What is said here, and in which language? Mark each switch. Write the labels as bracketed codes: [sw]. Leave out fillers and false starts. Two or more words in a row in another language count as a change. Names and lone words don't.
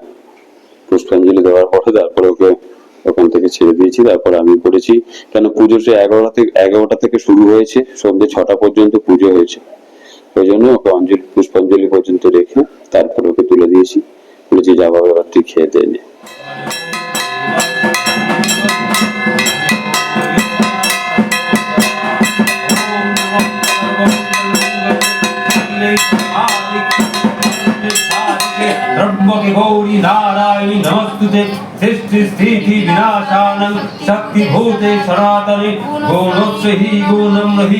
[bn] পুষ্পাঞ্জলি দেওয়ার পরে তারপরে ওকে ওখান থেকে ছেড়ে দিয়েছি, তারপরে আমি করেছি। কেন পুজো সে 11টা থেকে শুরু হয়েছে, সন্ধ্যে 6টা পর্যন্ত পুজো হয়েছে। ওই জন্য ওকে পুষ্পাঞ্জলি পর্যন্ত রেখে তারপরে ওকে তুলে দিয়েছি, বলেছি যা বাবা এবার তুই খেয়ে দে নে। [sa] गौरी नारायणी नमस्तुते सृष्टि स्थिति विनाशानं शक्ति भूते सनातने गुणोत्से ही गुणं रहि